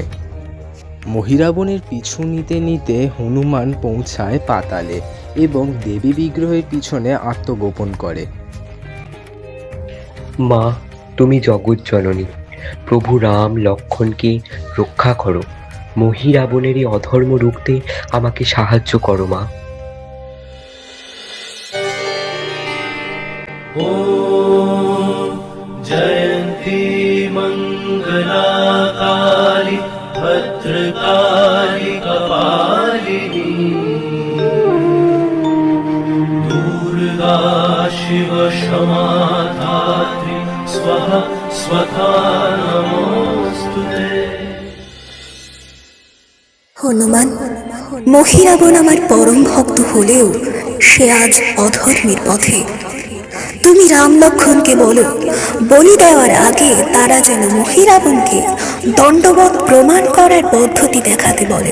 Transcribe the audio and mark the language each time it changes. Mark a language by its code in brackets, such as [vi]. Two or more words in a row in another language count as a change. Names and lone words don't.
[bn] মহিরাবণের পিছু নিতে নিতে হনুমান পৌঁছায় পাতালে এবং দেবী বিগ্রহের পিছনে আত্মগোপন করে। মা, তুমি জগৎ জননী। প্রভু রাম লক্ষ্মণকে রক্ষা করো। মহিরাবণের এই অধর্ম রুখতে আমাকে সাহায্য করো মা। [sa] जयन्ती मङ्गलाकाली भद्रकाली कपालिनी दुर्गा शिव क्षमा धात्री स्वाहा स्वधा नमोस्तुते। [bn] হনুমান, মহিরাবণ আমার পরম ভক্ত হলেও সে আজ অধর্মের পথে। তুমি রাম লক্ষ্মণকে বলো বলি দেওয়ার আগে তারা যেন মহিরাবণকে দণ্ডবৎ প্রমাণ করার পদ্ধতি দেখাতে বলে।